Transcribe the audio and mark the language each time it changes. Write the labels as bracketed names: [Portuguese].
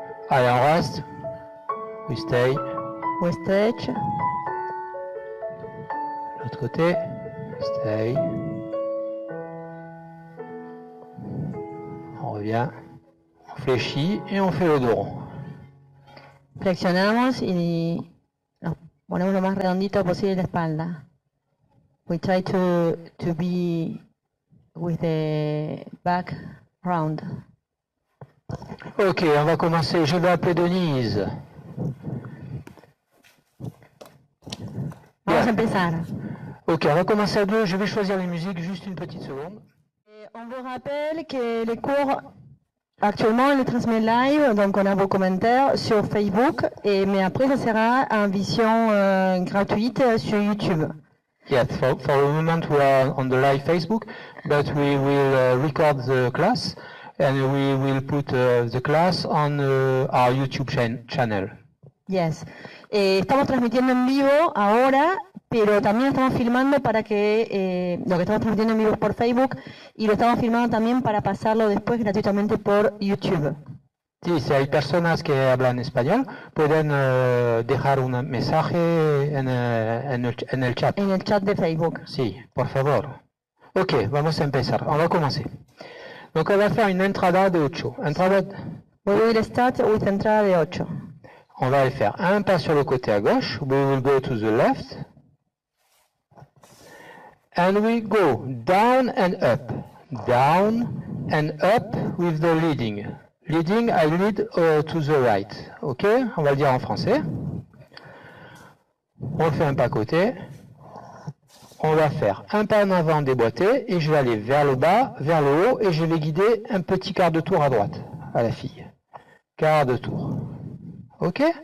[French] Allez, on reste. [English] We stay. We stretch. [French] L'autre côté. [English] Stay. [French] On revient. On fléchit et on fait le dos rond. [Spanish] Flexionamos y nos ponemos lo más redondito posible la espalda. [English] We try to be with the back round. [French] Ok, on va commencer. Je vais appeler Denise. [Spanish] Vamos a empezar. [French] Ok, on va commencer à deux. Je vais choisir les musiques, juste une petite seconde. On vous rappelle que les cours actuellement on les transmet live, donc on a vos commentaires sur Facebook, mais après ça sera en vision gratuite sur YouTube. [English] Yes, for the moment we are on the live Facebook, but we will record the class and we will put the class on our YouTube channel. Yes. [Spanish] Estamos transmitiendo en vivo ahora, pero también estamos filmando para que lo que estamos transmitiendo en vivo por Facebook y lo estamos filmando también para pasarlo después gratuitamente por YouTube. Sí, si hay personas que hablan español, pueden dejar un mensaje en el chat. En el chat de Facebook. Sí, por favor. Ok, vamos a empezar. [French] On va commencer. Donc on va faire une entrada de 8. [English] We will start with entrada de 8. [French] On va faire un pas sur le côté à gauche. [English] We will go to the left. And we go down and up. Down and up with the leading. Leading, I lead to the right. [French] Ok, on va le dire en français. On fait un pas côté. On va faire un pas en avant déboîté et je vais aller vers le bas, vers le haut et je vais guider un petit quart de tour à droite à la fille. Quart de tour. Ok?